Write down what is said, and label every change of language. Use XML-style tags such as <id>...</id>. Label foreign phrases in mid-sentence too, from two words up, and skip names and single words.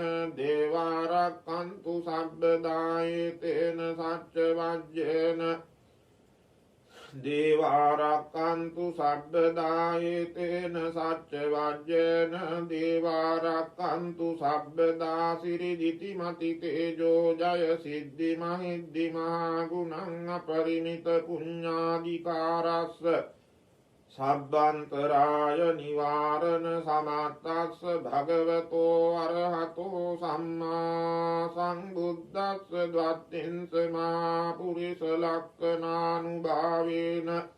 <pi>දේවාරක්ඛන්තු සබ්බදායේතේන සච්ච වජ්ජේන දේවාරක්කන්තු සබ්බදායේතේන සච්ච වජ්ජේන දේවාරක්කන්තු සබ්බදා සිරිදිති මති තේජෝ ජය සිද්ධි මහිද්දි මහා ගුණං අපරිමිත පුඤ්ඤාධිකාරස්ස සබ්බන්තරාය නිවාරණ සමත්තස්ස භගවතෝ අරහතෝ සම්මා සම්බුද්දස්ස ද්වත්තින්ස මහා පුරිස ලක්ඛනානුභාවේන</pi>